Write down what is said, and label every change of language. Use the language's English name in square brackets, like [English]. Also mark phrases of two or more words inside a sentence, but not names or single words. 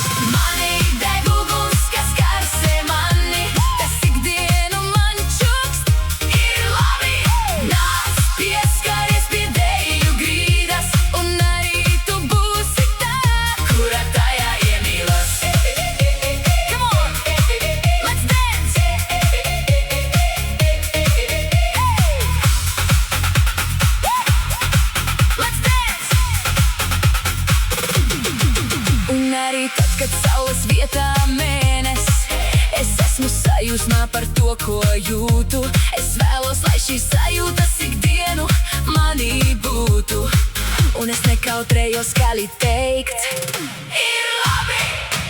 [Latvian] Mani deg uguns, kas karsē mani, tas ikdienu man čuks ir labi. Nāc, pieskaries pie deju grīdas, un arī tu būsi tā, kura tajā iemīlas. [English] Come on, let's dance! Let's dance! [Latvian] Un arī tad, kad saules vietā mēnesis, es esmu sajūsmā par to, ko jūtu. Es vēlos, lai šīs sajūtas ikdienu manī būtu, un es nekautrējos skaļi teikt: ir labi!